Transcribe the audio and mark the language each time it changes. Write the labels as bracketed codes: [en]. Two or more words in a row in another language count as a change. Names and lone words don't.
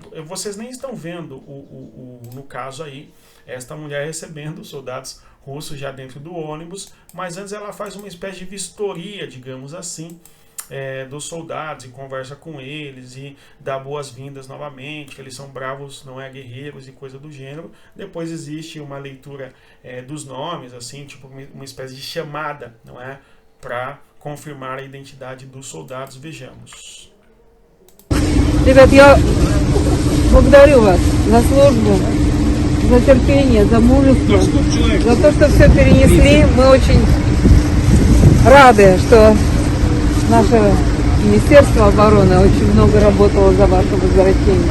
[pt] Vocês nem estão vendo, no caso aí, esta mulher recebendo os soldados russos já dentro do ônibus, mas antes ela faz uma espécie de vistoria, digamos assim, dos soldados, e conversa com eles e dá boas-vindas novamente, que eles são bravos, não é, guerreiros e coisa do gênero. Depois existe uma leitura dos nomes, assim, tipo uma espécie de chamada, não é, para confirmar a identidade dos soldados. Vejamos. [ru] Ребят, я благодарю вас за службу, за терпение, за мужество, за то, что все перенесли. Мы очень рады, что наше Министерство обороны очень много работало за ваше возвращение.